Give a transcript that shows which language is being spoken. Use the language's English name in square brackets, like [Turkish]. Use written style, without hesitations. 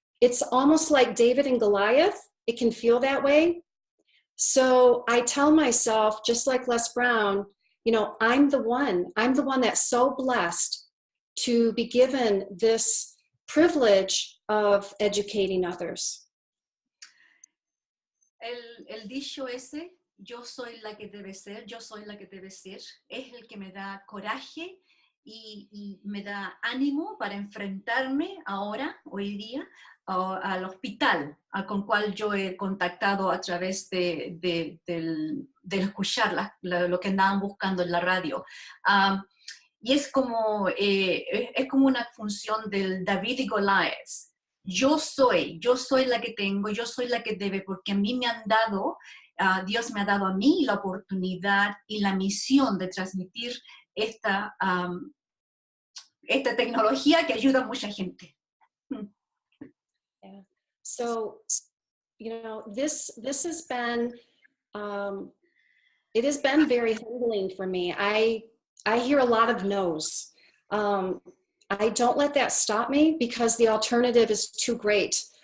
[English] It's almost like David and Goliath. It can feel that way. So I tell myself, just like Les Brown, you know, I'm the one that's so blessed to be given this privilege of educating others. [Spanish] El dicho ese, yo soy la que debe ser, yo soy la que debe ser, es el que me da coraje y me da ánimo para enfrentarme ahora, hoy día, al hospital con cual yo he contactado a través de escuchar lo que andaban buscando en la radio. Y es como una función del David y Goliat. Yo soy la que tengo, yo soy la que debe, porque a mí me han dado, Dios me ha dado a mí la oportunidad y la misión de transmitir esta tecnología que ayuda a mucha gente. [English] Yeah. So, you know, this has been, it has been very humbling for me. I hear a lot of no's. I don't let that stop me because the alternative is too great.